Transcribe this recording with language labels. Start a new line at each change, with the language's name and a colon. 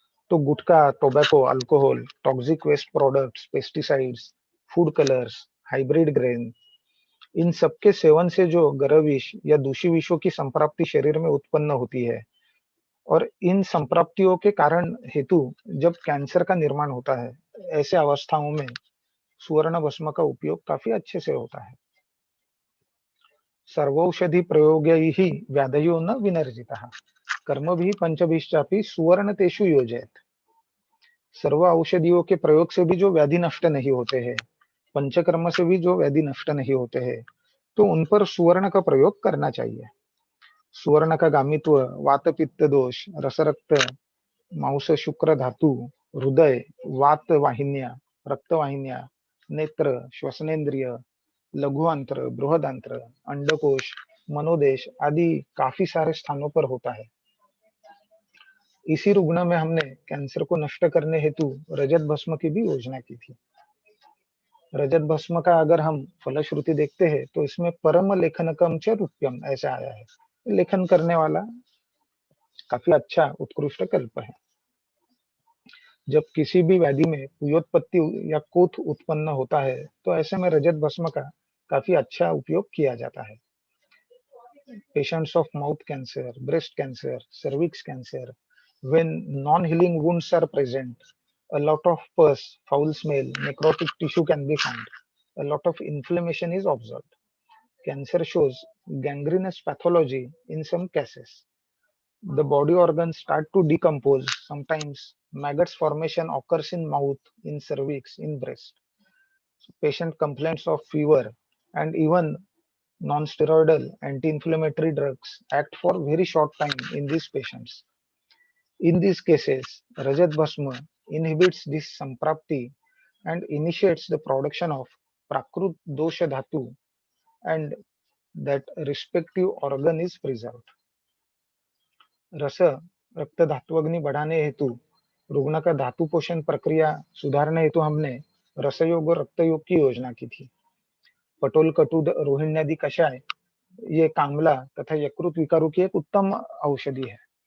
Hindi: तो गुटखा, tobacco, alcohol, toxic waste products, pesticides, food colours, hybrid grain, इन सबके seven से जो गर्भविष या दूषी विषों की संप्राप्ति शरीर में उत्पन्न होती है, और इन संप्राप्तियों के कारण हेतु जब कैंसर का निर्माण होता है, ऐसे अवस्थाओं में सुवर्ण भस्म का उपयोग काफी अच्छे से होता है.
Sanskrit: सर्वौषधि प्रयोगैः व्याधयो न विनर्जितः कर्मभिः पंचभिश्चापि सुवर्ण तेषु योजयेत्.
Hindi: सर्व औषधियों के प्रयोग से भी जो व्याधि नष्ट नहीं होते हैं, पंचकर्म से भी जो व्याधि नष्ट नहीं होते हैं, तो उन पर सुवर्ण का प्रयोग करना चाहिए. सुवर्ण का गामित्व, वात पित्त दोष, रसरक्त, मांस शुक्र धातु, हृदय, वात वाहिन्या, रक्त वाहिन्या, नेत्र, श्वसनेन्द्रिय, लघुआंत्र, बृहदांत्र, अंडकोश, मनोदेश आदि काफी सारे स्थानों पर होता है. इसी रुग्ण में हमने कैंसर को नष्ट करने हेतु रजत भस्म की भी योजना की थी. रजत भस्म का अगर हम फलश्रुति देखते हैं तो इसमें
Sanskrit: परम लेखनकम च रूप्यम
Hindi: ऐसा आया है. लेखन करने वाला काफी अच्छा उत्कृष्ट कल्प है. जब किसी भी व्याधि में पुयोत्पत्ति या कोथ उत्पन्न होता है तो ऐसे में रजत भस्म का काफी अच्छा उपयोग किया जाता है.
English: Patients of mouth cancer, breast cancer, cervix cancer, when non-healing wounds are present, a lot of pus, foul smell, necrotic tissue can be found. A lot of inflammation is observed. Cancer shows gangrenous pathology in some cases. The body organs start to decompose. Sometimes maggots formation occurs in mouth, in cervix, in breast. So patient complains of fever, and even non-steroidal anti-inflammatory drugs act for very short time in these patients. In these cases, Rajat Bhasma inhibits this samprapti and initiates the production of Prakrut Dosha Dhatu, and that respective organ is preserved.
Hindi: रस रक्त धातुअग्नि बढ़ाने हेतु रुग्ण का धातु पोषण प्रक्रिया सुधारने हेतु हमने रसयोग और रक्तयोग की योजना की थी. पटोल, कटुद, रोहिण्यादि कषाय ये कांगला तथा यकृत विकारों की एक उत्तम औषधि है.